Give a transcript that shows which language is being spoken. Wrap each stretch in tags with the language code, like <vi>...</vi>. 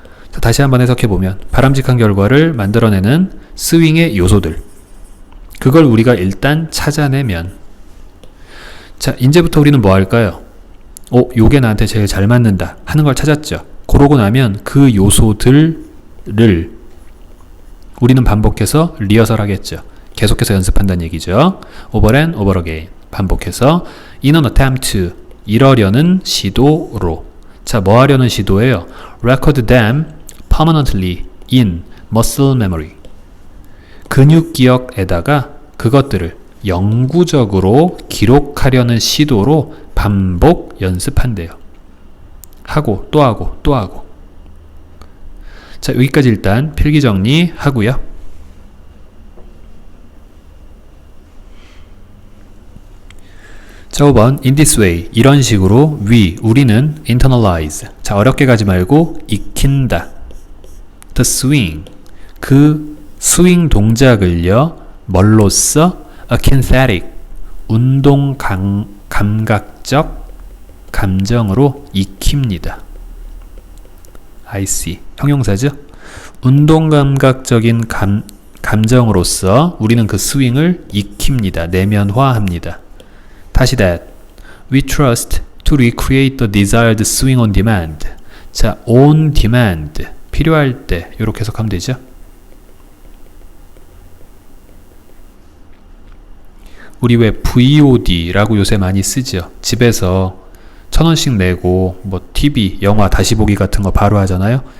<ko>자, 다시 한번 해석해보면 바람직한 결과를 만들어내는 스윙의 요소들, 그걸 우리가 일단 찾아내면, 자, 이제부터 우리는 뭐 할까요? 요게 나한테 제일 잘 맞는다 하는 걸 찾았죠. 그러고 나면 그 요소들을 우리는 반복해서 리허설 하겠죠. 계속해서 연습한다는 얘기죠.</ko> <en>over and over again,</en> <ko>반복해서</ko> <en>in an attempt to,</en> <ko>이러려는 시도로. 자, 뭐 하려는 시도예요?</ko> <en>record them permanently in muscle memory,</en> <ko>근육 기억에다가 그것들을 영구적으로 기록하려는 시도로 반복 연습한대요. 하고 또 하고 또 하고. 자, 여기까지 일단 필기 정리 하고요. 자, 5번</ko> <en>in this way,</en> <ko>이런 식으로 우리는 internalize, 자, 어렵게 가지 말고 익힌다.</ko> <en>the swing,</en> <ko>그 스윙 동작을요 뭘로써? a kinesthetic, 운동 감각적 감정으로 익힙니다.</ko> <en>I see,</en> <ko>형용사죠. 운동 감각적인 감정으로서 우리는 그 스윙을 익힙니다. 내면화합니다. 다시</ko> <en>that, we trust to recreate the desired swing on demand.</en> <ko>자,</ko> <en>on demand,</en> <ko>필요할 때, 이렇게 해석하면 되죠. 우리 왜 VOD라고 요새 많이 쓰죠. 집에서 1,000원씩 내고 뭐 TV, 영화 다시 보기 같은 거 바로 하잖아요.</ko>